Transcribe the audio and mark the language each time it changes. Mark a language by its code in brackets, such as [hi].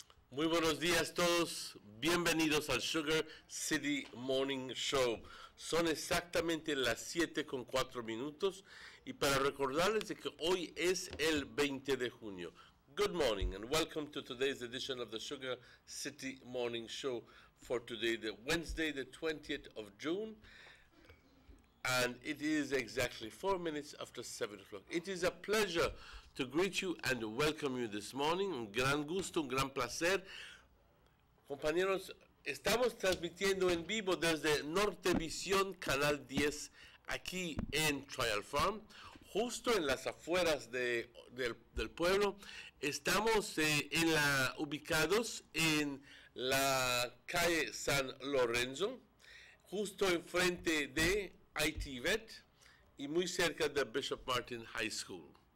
[es] Muy buenos días todos, bienvenidos al Sugar City Morning Show. Son exactamente las 7:04 y para recordarles de que hoy es el 20 de junio. [en] Good morning and welcome to today's edition of the Sugar City Morning Show for today, the Wednesday, the 20th of June. And it is exactly 4 minutes after 7 o'clock. It is a pleasure to greet you and welcome you this morning. [es] Un gran gusto, un gran placer. Compañeros, estamos transmitiendo en vivo desde Nortevisión, Canal 10, aquí en Trial Farm, justo en las afueras del pueblo. Estamos ubicados en la calle San Lorenzo, justo enfrente de ITVET y muy cerca de Bishop Martin High School.